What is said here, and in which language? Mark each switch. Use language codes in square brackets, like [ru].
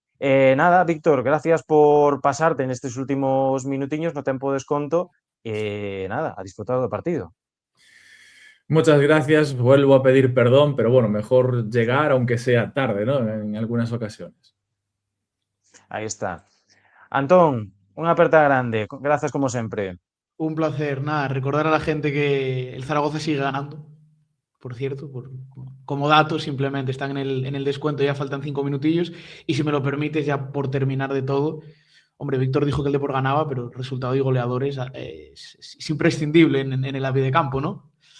[gl] Nada, Víctor, [es] gracias por pasarte [gl] nestes últimos minutiños no tempo de desconto. Nada, a disfrutar do partido. [es] Muchas gracias. Vuelvo a pedir perdón, pero bueno, mejor llegar aunque sea tarde, ¿no? En algunas ocasiones. [gl] Aí está. Antón, unha aperta grande. Grazas como sempre. Un placer. [es] Nada, recordar a la gente que el Zaragoza sigue ganando. Por cierto, como dato, simplemente están en el descuento, ya faltan 5 minutillos. Y si me lo permites, ya por terminar de todo, hombre, Víctor dijo que el Depor ganaba, pero el resultado y goleadores es imprescindible en el AVE de campo, ¿no?